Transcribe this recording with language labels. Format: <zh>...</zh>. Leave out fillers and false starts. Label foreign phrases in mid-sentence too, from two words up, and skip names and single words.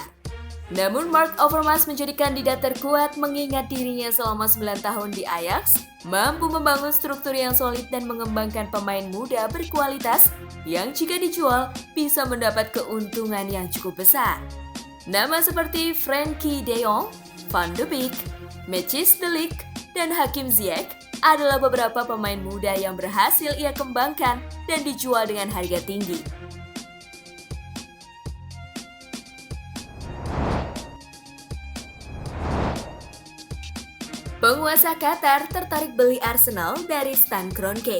<id>Namun Marc Overmars menjadi kandidat terkuat mengingat dirinya selama 9 tahun di Ajax, mampu membangun struktur yang solid dan mengembangkan pemain muda berkualitas yang jika dijual bisa mendapat keuntungan yang cukup besar. Nama seperti Frenkie de Jong, Van de Beek, Matthijs de Ligt, dan Hakim Ziyech adalah beberapa pemain muda yang berhasil ia kembangkan dan dijual dengan harga tinggi. Penguasa Qatar tertarik beli Arsenal dari Stan Kroenke.</id>